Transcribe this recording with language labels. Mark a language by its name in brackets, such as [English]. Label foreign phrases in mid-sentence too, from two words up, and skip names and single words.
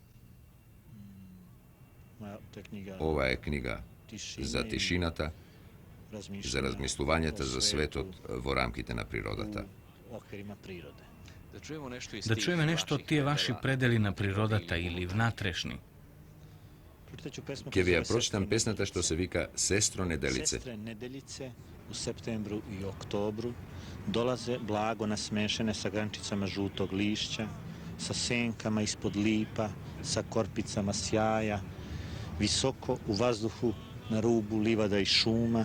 [Macedonian] Ова е книга за тишината, за размислувањето за светот во рамките на природата. Да чуеме нешто од тие ваши предели на природата или внатрешни. Ке ви ја прочитам песната што се вика Сестро Неделице. [Serbian] Sestre Nedeljice u septembru i oktobru dolaze blago nasmešene sa grančicama žutog lišća, sa senkama ispod lipa, sa korpicama sjaja, visoko u vazduhu na rubu livada i šuma.